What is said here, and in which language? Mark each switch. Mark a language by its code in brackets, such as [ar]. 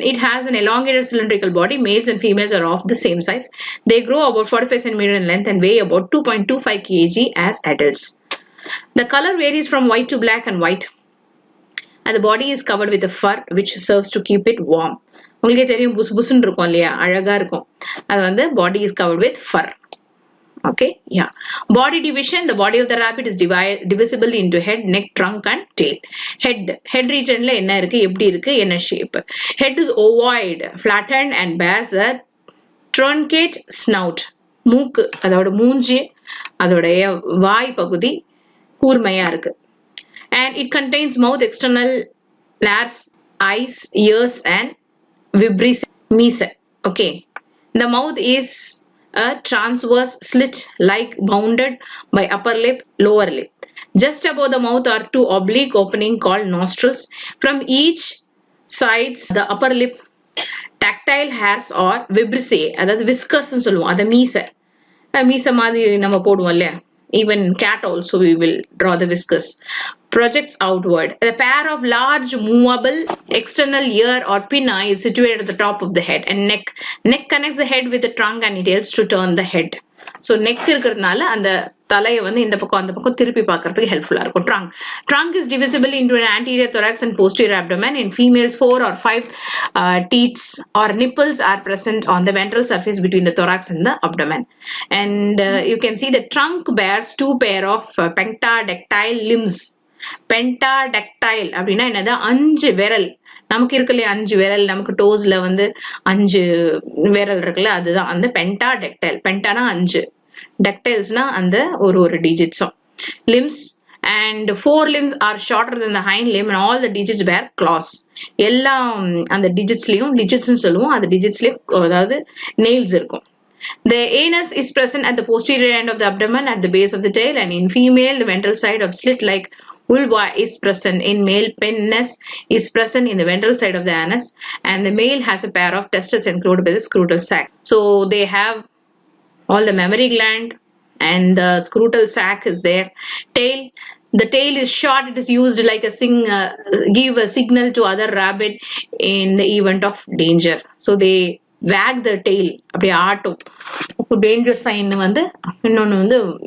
[en] It has an elongated cylindrical body. Males and females are of the same size. They grow about 45 cm in length and weigh about 2.25 kg as adults. The color varies from white to black and white, and the body is covered with a fur which serves to keep it warm. [ta] உங்களுக்கே தெரியும் புசு புசுன்னு இருக்கும் இல்லையா, அழகா இருக்கும். அது வந்து [en] body is covered with fur. Okay, yeah. Body division. The body of the rabbit is divisible into head, neck, trunk and tail. Head region [ta] la enna irukku, eppadi irukku, enna [en] shape. Head is ovoid, flattened and bears a truncate snout. [ta] மூக்கு, அதோட மூஞ்சி, அதோட வாய் பகுதி கூர்மையா இருக்கு. [en] And it contains mouth, external layers, eyes, ears and vibrissae meso. Okay, the mouth is a transverse slit like bounded by upper lip, lower lip. Just above the mouth are two oblique opening called nostrils. From each sides the upper lip tactile hairs or vibrissae, [ta] அதாவது whiskers னு சொல்லுவோம், அத மீச மாதிரி நம்ம போடுவோம் இல்லையா. [en] Even cat also we will draw the whiskers. Projects outward. A pair of large movable external ear or pinna is situated at the top of the head, and neck. Neck connects the head with the trunk and it helps to turn the head. [ta] So neck இருக்கிறதுனால அந்த தலையை வந்து இந்த பக்கம் அந்த பக்கம் திருப்பி பார்க்கிறதுக்கு ஹெல்ப்ஃபுல்லா இருக்கும். [en] Trunk is divisible into an anterior thorax and posterior abdomen. In females, 4 or 5 teats or nipples are present on the ventral surface between the thorax and the abdomen. And you can see the trunk bears 2 pair of pentadactyl limbs. [ta] Pentadactyl அப்படின்னா என்னது, 5 விரல். நமக்கு இருக்குல்ல 5 விரல், நமக்கு டோஸ்ல வந்து 5 விரல் இருக்குல்ல, அதுதான் அந்த pentadactyl. பென்டானா 5, dactylesனா அந்த ஒரு digitsம். [en] Limbs and 4 limbs are shorter than the hind limb and all the digits bear claws. [ta] எல்லாம் அந்த digitsலயும் digitsனு சொல்லுவோம், அந்த digitsலயும் அதாவது nails இருக்கும். [en] The anus is present at the posterior end of the abdomen at the base of the tail, and in female the ventral side of slit like vulva is present. In male, penis is present in the ventral side of the anus, and the male has a pair of testes enclosed by the scrotal sac. So they have all the mammary gland and the scrotal sac is there. Tail. The tail is short. It is used like a give a signal to other rabbit in the event of danger. So they wag the tail, [ta] அப்படியே ஆட்டும். Danger sign வந்து இன்னொன்னு வந்து